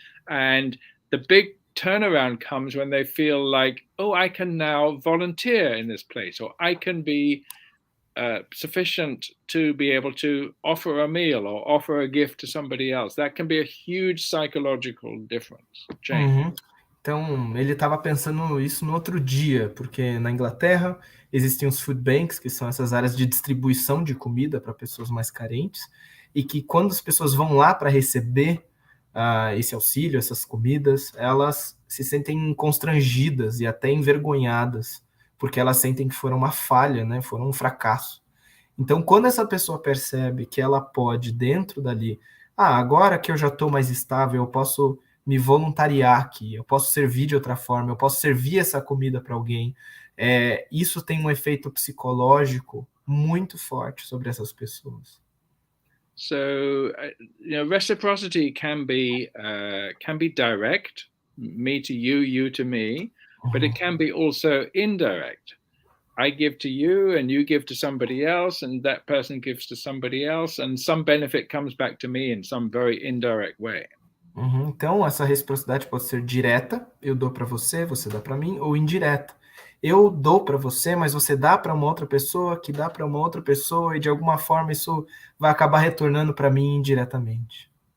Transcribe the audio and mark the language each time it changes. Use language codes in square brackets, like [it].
[en] And the big turnaround comes when they feel like, oh, I can now volunteer in this place, or I can be sufficient to be able to offer a meal or offer a gift to somebody else. That can be a huge psychological difference. [pt] Então, ele estava pensando isso no outro dia, porque na Inglaterra existem os food banks, que são essas áreas de distribuição de comida para pessoas mais carentes, e que quando as pessoas vão lá para receber esse auxílio, essas comidas, elas se sentem constrangidas e até envergonhadas, porque elas sentem que foram uma falha, né? Foram um fracasso. Então, quando essa pessoa percebe que ela pode, dentro dali, agora que eu já estou mais estável, eu posso me voluntariar aqui, eu posso servir de outra forma, eu posso servir essa comida para alguém, isso tem um efeito psicológico muito forte sobre essas pessoas. [en] So, reciprocity can be direct, me to you, you to me, but it can be also indirect. I give to you and you give to somebody else and that person gives to somebody else and some benefit comes back to me in some very indirect way. [pt] Então, essa reciprocidade pode ser direta, eu dou para você, você dá para mim, ou indireta. Eu dou para você, mas você dá para uma outra pessoa, que dá para uma outra pessoa, e de alguma forma isso vai acabar retornando para mim indiretamente.